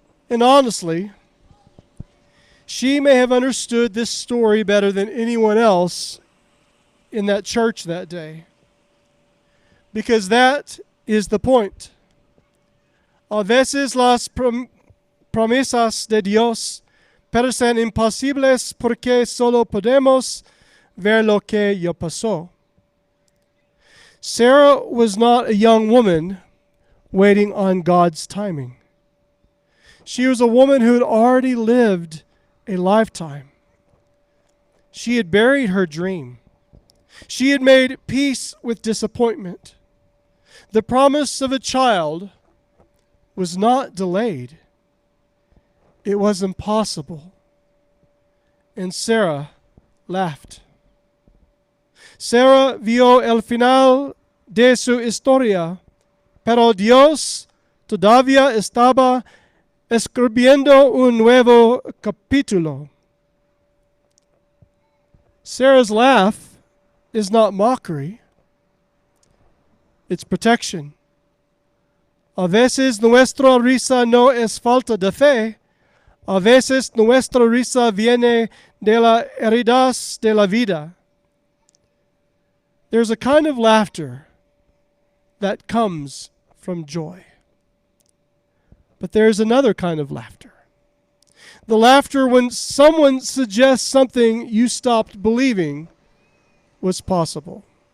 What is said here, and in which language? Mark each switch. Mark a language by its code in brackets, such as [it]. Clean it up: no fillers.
[en] And honestly, she may have understood this story better than anyone else in that church that day. Because that is the point. [es] A veces las promesas de Dios parecen imposibles porque solo podemos ver lo que ya pasó. [en] Sarah was not a young woman waiting on God's timing. She was a woman who had already lived a lifetime. She had buried her dream. She had made peace with disappointment. The promise of a child was not delayed. It was impossible. And Sarah laughed. [es] Sarah vio el final de su historia, pero Dios todavía estaba escribiendo un nuevo capítulo. [en] Sarah's laugh is not mockery. It's protection. [es] A veces nuestra risa no es falta de fe. A veces nuestra risa viene de las heridas de la vida. [en] There's a kind of laughter that comes from joy. But there's another kind of laughter. The laughter when someone suggests something you stopped believing was possible.